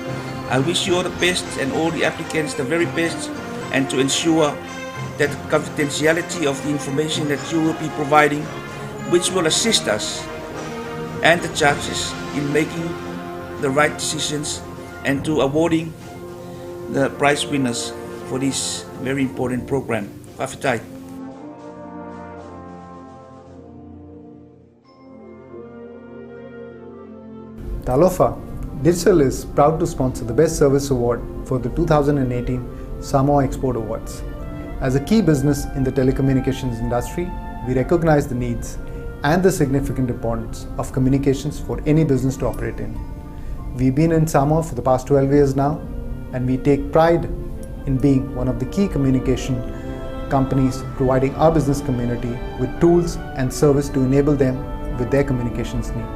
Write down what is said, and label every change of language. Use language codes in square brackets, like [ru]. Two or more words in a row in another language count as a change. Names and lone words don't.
[en] I wish you all the best and all the applicants the very best, and to ensure that the confidentiality of the information that you will be providing, which will assist us and the judges in making the right decisions and to awarding the prize winners for this very important program. Whawhitai. Talofa, Digicel is proud to sponsor the Best Service Award for the 2018 Samoa Export Awards. As a key business in the telecommunications industry, we recognize the needs and the significant importance of communications for any business to operate in. We've been in Samoa for the past 12 years now, and we take pride in being one of the key communication companies providing our business community with tools and service to enable them with their communications needs.